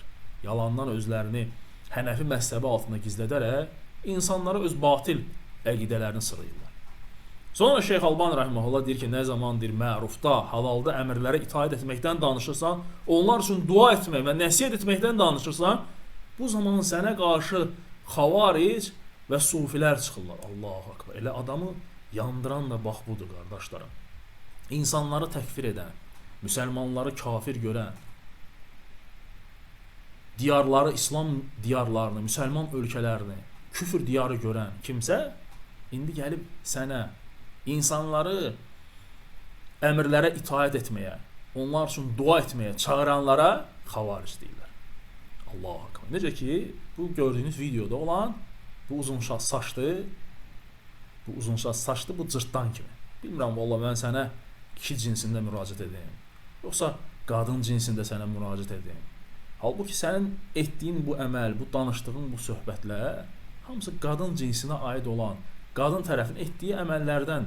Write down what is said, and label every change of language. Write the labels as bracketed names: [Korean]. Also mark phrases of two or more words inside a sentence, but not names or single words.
[Azerbaijani] Yalandan özlərini Hənəfi məzhəbi altında gizlədərək insanlara öz batil əqidələrini sırayırlar. Sonra Şeyx Albani rahimehullah deyir ki, nə zamandır mərufda, halalda əmrlərə itaat etməkdən danışırsan, onlar üçün dua etmək və nəsihət etməkdən danışırsan, bu zaman sənə qarşı xavaric və sufilər çıxırlar. [Arabic] الله أكبر. [Azerbaijani] Elə adamı yandıran da bax budur, qardaşlarım. İnsanları təkfir edən, müsəlmanları kafir görən, diyarları, İslam diyarlarını, müsəlman ölkələrini küfür diyarı görən kimsə, indi gəlib sənə insanları əmrlərə itaat etməyə, onlar üçün dua etməyə çağıranlara xavaric deyirlər. [Arabic] الله أكبر. [Azerbaijani] Necə ki, bu gördüyünüz videoda olan bu uzun saçlı, bu cırtdan kimi. Bilmirəm, vallahi mən sənə kişi cinsində müraciət edeyim, yoxsa qadın cinsində sənə müraciət edeyim. Halbuki sənin etdiyin bu əməl, bu danışdığın bu söhbətlər hamısı qadın cinsinə aid olan, qadın tərəfin etdiyi əməllərdəndir.